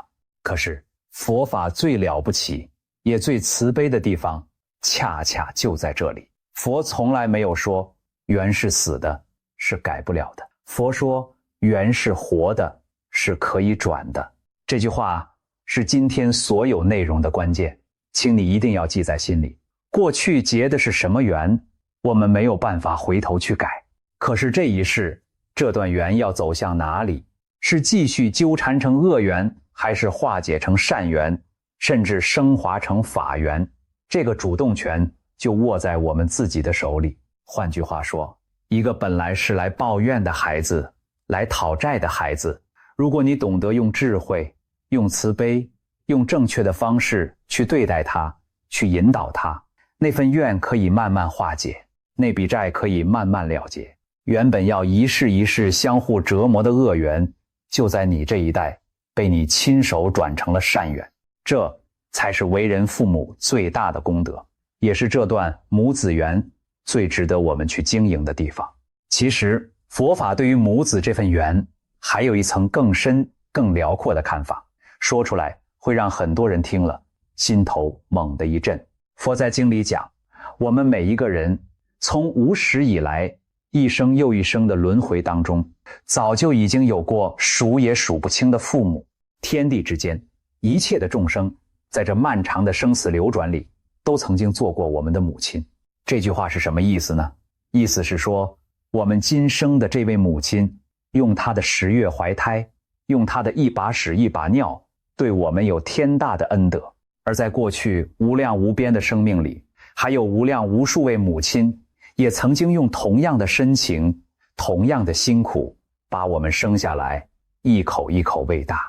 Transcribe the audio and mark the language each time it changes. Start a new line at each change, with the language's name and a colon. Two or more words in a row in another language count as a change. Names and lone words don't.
Chinese: 可是佛法最了不起也最慈悲的地方，恰恰就在這裡。佛從來沒有說缘是死的，是改不了的。佛說緣是活的，是可以轉的。這句話是今天所有內容的關鍵，請你一定要記在心裡。過去結的是什麼緣，我們沒有辦法回頭去改。可是這一世，這段緣要走向哪裡？是繼續糾纏成惡緣，還是化解成善緣，甚至升華成法緣？這個主動權就握在我們自己的手裡。換句話說，一個本來是來抱怨的孩子，來討債的孩子，如果你懂得用智慧、用慈悲、用正確的方式去對待他，去引導他，那份怨可以慢慢化解，那筆債可以慢慢了結。原本要一世一世相互折磨的惡緣，就在你這一代被你親手轉成了善緣。這才是為人父母最大的功德，也是這段母子緣最值得我們去經營的地方。其實佛法對於母子這份緣還有一層更深更遼闊的看法，說出來會讓很多人聽了心頭猛地一震。佛在經裡講，我們每一個人從無始以來，一生又一生的輪迴當中，早就已經有過數也數不清的父母。天地之間一切的眾生，在這漫長的生死流轉裡，都曾經做過我們的母親。這句話是什麼意思呢？意思是說，我們今生的這位母親，用她的10月懷胎，用她的一把屎一把尿，對我們有天大的恩德。而在過去無量無邊的生命裡，還有無量無數位母親，也曾經用同樣的深情，同樣的辛苦，把我們生下來，一口一口餵大。